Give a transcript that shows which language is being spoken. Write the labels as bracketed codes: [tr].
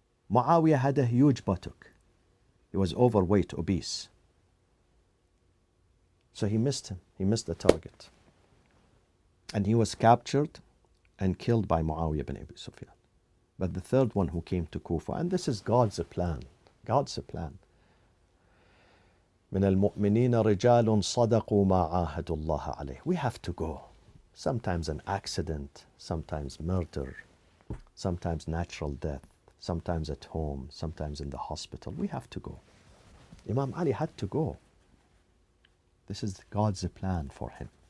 [en] Muawiyah had a huge buttock. He was overweight, obese. So he missed him. He missed the target. And he was captured and killed by Muawiyah ibn Abi Sufyan. But the third one who came to Kufa, and this is God's plan. God's plan. [ar] من المؤمنين رجال صدقوا ما عاهدوا الله عليه. [en] We have to go. Sometimes an accident, sometimes murder, sometimes natural death, sometimes at home, sometimes in the hospital. We have to go. Imam Ali had to go. This is God's plan for him.